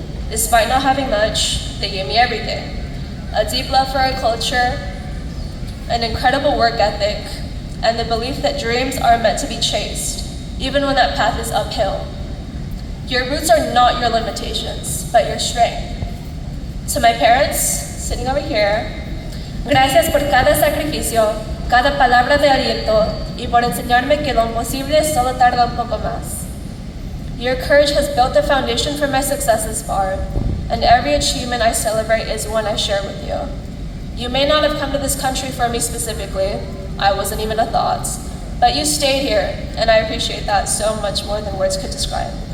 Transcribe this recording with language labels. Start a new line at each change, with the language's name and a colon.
English: Despite not having much, they gave me everything. A deep love for our culture, an incredible work ethic, and the belief that dreams are meant to be chased, even when that path is uphill. Your roots are not your limitations, but your strength. To my parents, sitting over here,
Spanish: gracias por cada sacrificio, cada palabra de aliento, y por enseñarme que lo imposible solo tarda un poco más.
English: Your courage has built the foundation for my success this far, and every achievement I celebrate is one I share with you. You may not have come to this country for me specifically, I wasn't even a thought, but you stayed here, and I appreciate that so much more than words could describe.